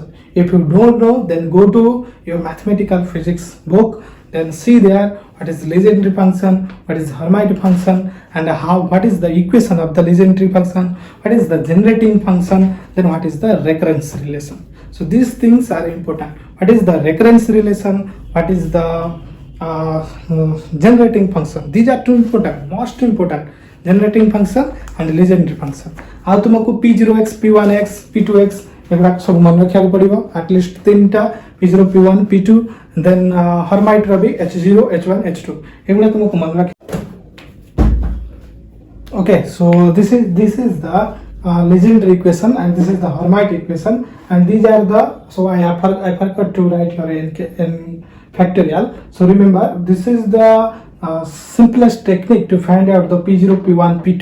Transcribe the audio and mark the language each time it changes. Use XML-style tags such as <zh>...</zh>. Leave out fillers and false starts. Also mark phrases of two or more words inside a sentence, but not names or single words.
<en>If you don't know, then go to your mathematical physics book, then see there what is legendary function, what is Hermite function, and what is the equation of the legendary function, what is the generating function, then what is the recurrence relation. So these things are important. What is the recurrence relation, what is the generating function? These are two important, most important, generating function and legendary function.</en> <or>ଆଉ ତୁମକୁ p0x, p1x, p2x ଏଗୁଡ଼ା ସବୁ ମନେ ରଖିବାକୁ ପଡ଼ିବ, ଆଟଲିଷ୍ଟ ତିନିଟା, p0, p1, p2, ଦେନ୍ ହର୍ମାଇଟ୍ର ବି h0, h1, h2 ଏଗୁଡ଼ା ତୁମକୁ ମନେ ରଖି.</or> <en>Okay, so this is the legendary equation and this is the Hermite equation, and these are the, so I forgot to write your n factorial. So remember, this is the simplest technique to find out the p0, p1, p2.</en>